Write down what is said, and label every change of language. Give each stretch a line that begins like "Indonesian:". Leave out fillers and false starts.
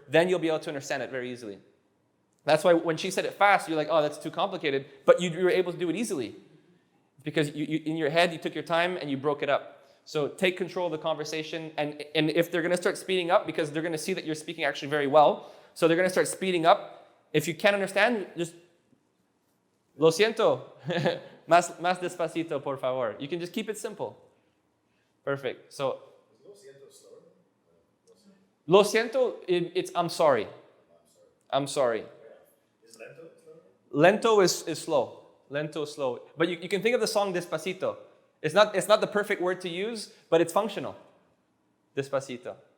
English: Then you'll be able to understand it very easily. That's why when she said it fast, you're like, oh, that's too complicated. But you were able to do it easily. Because you in your head, you took your time and you broke it up. So take control of the conversation. And if they're going to start speeding up, because they're going to see that you're speaking actually very well, so they're going to start speeding up. If you can't understand, just,
Spanish: lo siento, más despacito, por favor.
English: You can just keep it simple. Perfect. So,
Spanish: lo siento,
English: it's I'm sorry. I'm sorry. Is lento slow? Lento is slow. Lento is slow. But you can think of the song Despacito. It's not the perfect word to use, but it's functional. Despacito.